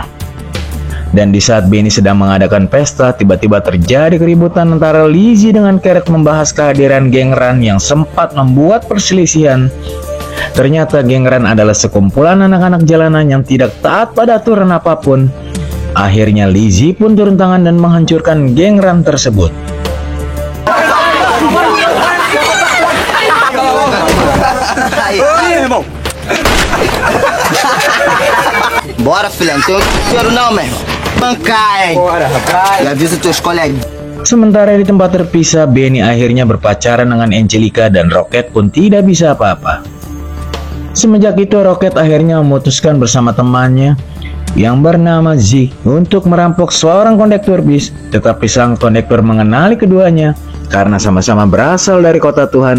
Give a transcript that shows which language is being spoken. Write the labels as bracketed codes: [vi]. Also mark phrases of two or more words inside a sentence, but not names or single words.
[id] Dan di saat Benny sedang mengadakan pesta, tiba-tiba terjadi keributan antara Lizzy dengan Carrot membahas kehadiran geng Run yang sempat membuat perselisihan. Ternyata geng Run adalah sekumpulan anak-anak jalanan yang tidak taat pada aturan apapun. Akhirnya Lizzy pun turun tangan dan menghancurkan geng Run tersebut. [pt] Aí, irmão. Bora, filhão. Não tem dinheiro não, meu irmão. Bancar, hein? Bora, rapaz. E avisa teus colegas. [id] Sementara di tempat terpisah, Benny akhirnya berpacaran dengan Angelica dan Rocket pun tidak bisa apa-apa. Semenjak itu, Rocket akhirnya memutuskan bersama temannya yang bernama Z untuk merampok seorang kondektur bis. Tetapi sang kondektur mengenali keduanya karena sama-sama berasal dari kota Tuhan.